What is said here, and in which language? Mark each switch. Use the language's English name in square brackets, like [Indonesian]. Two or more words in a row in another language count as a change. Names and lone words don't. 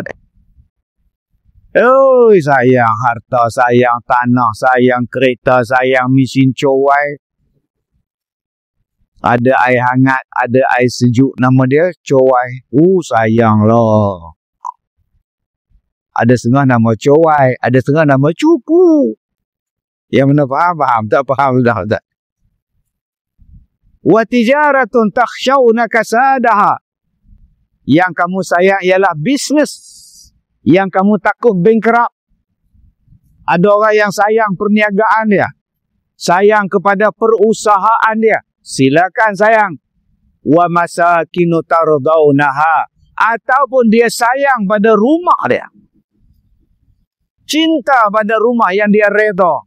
[Malay] Oh, sayang harta, sayang tanah, sayang kereta, sayang mesin cowai. Ada air hangat, ada air sejuk. Nama dia cowai. Sayanglah. Ada setengah nama cowai, ada setengah nama cupu. Yang mana faham? Tak faham dah. Tak. [Arabic] وتجارة تخشون كسادها. [Malay] Yang kamu sayang ialah bisnes yang kamu takut bankrupt. Ada orang yang sayang perniagaan dia, sayang kepada perusahaan dia. Silakan sayang. [Arabic] ومساكن ترضونها, [Malay] ataupun dia sayang pada rumah dia, cinta pada rumah yang dia redha.